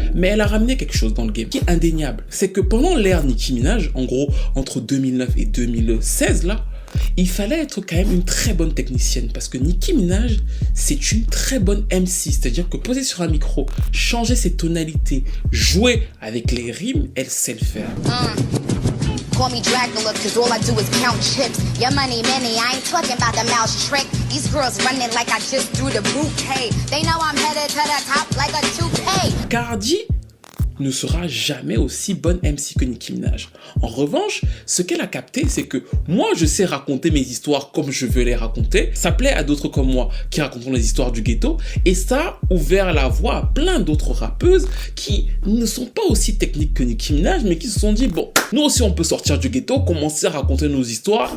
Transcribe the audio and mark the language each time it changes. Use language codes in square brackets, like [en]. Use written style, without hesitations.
[fr] Mais elle a ramené quelque chose dans le game qui est indéniable. C'est que pendant l'ère Nicki Minaj, en gros entre 2009 et 2016 là, il fallait être quand même une très bonne technicienne parce que Nicki Minaj, c'est une très bonne MC, c'est-à-dire que poser sur un micro, changer ses tonalités, jouer avec les rimes, elle sait le faire. [en] Call me Dracula, cause all I do is count chips. Your money, many, I ain't talking about the mouse trick. These girls running like I just threw the bouquet. They know I'm headed to the top like a toupee. Cardi [fr] ne sera jamais aussi bonne MC que Nicki Minaj. En revanche, ce qu'elle a capté, c'est que moi, je sais raconter mes histoires comme je veux les raconter. Ça plaît à d'autres comme moi qui racontent les histoires du ghetto. Et ça a ouvert la voie à plein d'autres rappeuses qui ne sont pas aussi techniques que Nicki Minaj, mais qui se sont dit, bon, nous aussi on peut sortir du ghetto, commencer à raconter nos histoires.